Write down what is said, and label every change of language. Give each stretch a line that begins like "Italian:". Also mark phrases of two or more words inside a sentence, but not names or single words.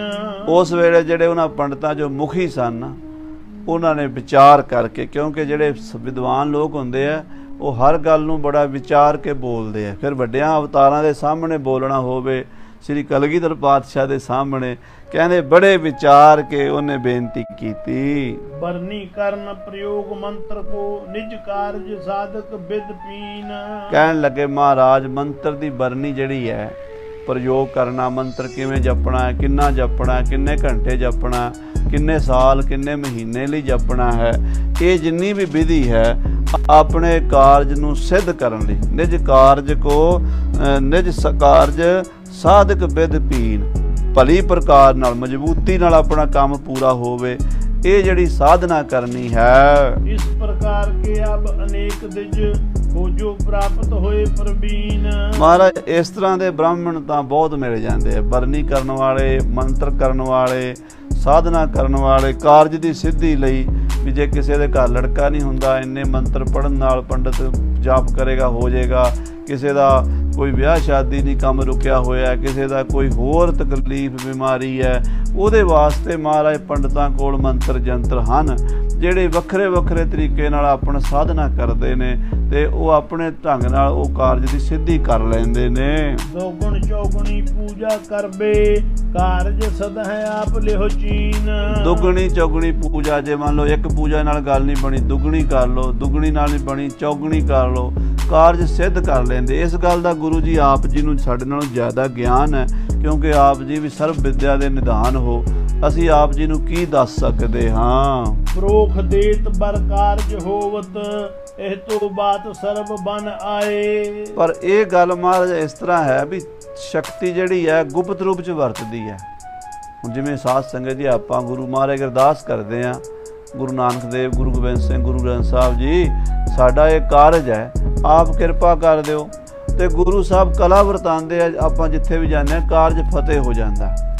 Punjabi: ਉਸ ਵੇਲੇ ਜਿਹੜੇ ਉਹਨਾਂ ਪੰਡਤਾਂ ਜੋ ਮੁਖੀ ਸਨ ਉਹਨਾਂ ਨੇ ਵਿਚਾਰ ਕਰਕੇ, ਕਿਉਂਕਿ ਜਿਹੜੇ ਵਿਦਵਾਨ ਲੋਕ ਹੁੰਦੇ ਆ ਉਹ ਹਰ ਗੱਲ ਨੂੰ ਬੜਾ ਵਿਚਾਰ ਕੇ ਬੋਲਦੇ ਆ। ਫਿਰ ਵੱਡਿਆਂ ਅਵਤਾਰਾਂ ਦੇ ਸਾਹਮਣੇ ਬੋਲਣਾ ਹੋਵੇ, ਸ੍ਰੀ ਕਲਗੀਧਰ ਪਾਤਸ਼ਾਹ ਦੇ ਸਾਹਮਣੇ ਕਹਿੰਦੇ ਬੜੇ ਵਿਚਾਰ ਕੇ ਉਹਨੇ ਬੇਨਤੀ ਕੀਤੀ।
Braj: बरनी करन प्रयोग मंत्र को निज कारज साधक बिद पीन।
Punjabi: ਕਹਿਣ ਲੱਗੇ ਮਹਾਰਾਜ ਮੰਤਰ ਦੀ ਬਰਨੀ ਜਿਹੜੀ ਹੈ ਪ੍ਰਯੋਗ ਕਰਨਾ, ਮੰਤਰ ਕਿਵੇਂ ਜਪਣਾ ਹੈ, ਕਿੰਨਾ ਜਪਣਾ ਹੈ, ਕਿੰਨੇ ਘੰਟੇ ਜਪਣਾ ਹੈ, ਕਿੰਨੇ ਸਾਲ ਕਿੰਨੇ ਮਹੀਨੇ ਲਈ ਜਪਣਾ ਹੈ, ਇਹ ਜਿੰਨੀ ਵੀ ਵਿਧੀ ਹੈ ਆਪਣੇ ਕਾਰਜ ਨੂੰ ਸਿੱਧ ਕਰਨ ਲਈ
Braj: ਨਿਜ ਕਾਰਜ ਕੋ ਨਿਜ ਕਾਰਜ ਸਾਧਕ ਬਿਦ ਪੀਨ,
Punjabi: ਭਲੀ ਪ੍ਰਕਾਰ ਨਾਲ ਮਜ਼ਬੂਤੀ ਨਾਲ ਆਪਣਾ ਕੰਮ ਪੂਰਾ ਹੋਵੇ, ਇਹ ਜਿਹੜੀ ਸਾਧਨਾ ਕਰਨੀ ਹੈ।
Braj: इस प्रकार के अब अनेक दिज खोजो प्राप्त होए प्रवीण।
Punjabi: ਮਹਾਰਾਜ ਇਸ ਤਰ੍ਹਾਂ ਦੇ ਬ੍ਰਾਹਮਣ ਤਾਂ ਬਹੁਤ ਮਿਲ ਜਾਂਦੇ ਆ, ਬਰਨੀ ਕਰਨ ਵਾਲੇ, ਮੰਤਰ ਕਰਨ ਵਾਲੇ, ਸਾਧਨਾ ਕਰਨ ਵਾਲੇ, ਕਾਰਜ ਦੀ ਸਿੱਧੀ ਲਈ ਵੀ ਜੇ ਕਿਸੇ ਦੇ ਘਰ ਲੜਕਾ ਨਹੀਂ ਹੁੰਦਾ ਇੰਨੇ ਮੰਤਰ ਪੜ੍ਹਨ ਨਾਲ ਪੰਡਤ ਜਾਪ ਕਰੇਗਾ ਹੋ ਜਾਏਗਾ, ਕਿਸੇ ਦਾ ਕੋਈ ਵਿਆਹ ਸ਼ਾਦੀ ਨਹੀਂ ਕੰਮ ਰੁਕਿਆ ਹੋਇਆ, ਕਿਸੇ ਦਾ ਕੋਈ ਹੋਰ ਤਕਲੀਫ ਬਿਮਾਰੀ ਹੈ, ਉਹਦੇ ਵਾਸਤੇ ਮਹਾਰਾਜ ਪੰਡਤਾਂ ਕੋਲ ਮੰਤਰ ਜੰਤਰ ਹਨ ਜਿਹੜੇ ਵੱਖਰੇ ਵੱਖਰੇ ਤਰੀਕੇ ਨਾਲ ਆਪਣਾ ਸਾਧਨਾ ਕਰਦੇ ਨੇ ਤੇ ਉਹ ਆਪਣੇ ਢੰਗ ਨਾਲ ਉਹ ਕਾਰਜ ਦੀ ਸਿੱਧੀ ਕਰ ਲੈਂਦੇ ਨੇ।
Braj: दोगुण चौगुणी पूजा करबे कारज सद है आप लिहो चीन।
Punjabi: ਦੁੱਗਣੀ ਚੌਗਣੀ ਪੂਜਾ, ਜੇ ਮੰਨ ਲਓ ਇੱਕ ਪੂਜਾ ਨਾਲ ਗੱਲ ਨਹੀਂ ਬਣੀ ਦੁੱਗਣੀ ਕਰ ਲਓ, ਦੁੱਗਣੀ ਨਾਲ ਨਹੀਂ ਬਣੀ ਚੌਗਣੀ ਕਰ ਲਓ, ਕਾਰਜ ਸਿੱਧ ਕਰ ਲੈਂਦੇ। ਇਸ ਗੱਲ ਦਾ ਗੁਰੂ ਜੀ ਆਪ ਜੀ ਨੂੰ ਸਾਡੇ ਨਾਲੋਂ ਜ਼ਿਆਦਾ ਗਿਆਨ ਹੈ ਕਿਉਂਕਿ ਆਪ ਜੀ ਵੀ ਸਰਬ ਵਿਦਿਆ ਦੇ ਨਿਧਾਨ ਹੋ, ਅਸੀਂ ਆਪ ਜੀ ਨੂੰ ਕੀ ਦੱਸ ਸਕਦੇ ਹਾਂ।
Braj: प्रोख देत बर कारज होवत एह तो बात सर्व बन आए।
Punjabi: ਪਰ ਇਹ ਗੱਲ ਮਹਾਰਾਜ ਇਸ ਤਰ੍ਹਾਂ ਹੈ ਵੀ ਸ਼ਕਤੀ ਜਿਹੜੀ ਹੈ ਗੁਪਤ ਰੂਪ 'ਚ ਵਰਤਦੀ ਹੈ। ਹੁਣ ਜਿਵੇਂ ਸਾਧ ਸੰਗਤ ਜੀ ਆਪਾਂ ਗੁਰੂ ਮਹਾਰਾਜ ਅਰਦਾਸ ਕਰਦੇ ਹਾਂ, ਗੁਰੂ ਨਾਨਕ ਦੇਵ, ਗੁਰੂ ਗੋਬਿੰਦ ਸਿੰਘ, ਗੁਰੂ ਗ੍ਰੰਥ ਸਾਹਿਬ ਜੀ ਸਾਡਾ ਇਹ ਕਾਰਜ ਹੈ ਆਪ ਕਿਰਪਾ ਕਰ ਦਿਓ, ਤੇ ਗੁਰੂ ਸਾਹਿਬ ਕਲਾ ਵਰਤਾਉਂਦੇ ਆ, ਆਪਾਂ ਜਿੱਥੇ ਵੀ ਜਾਂਦੇ ਹਾਂ ਕਾਰਜ ਫਤਿਹ ਹੋ ਜਾਂਦਾ।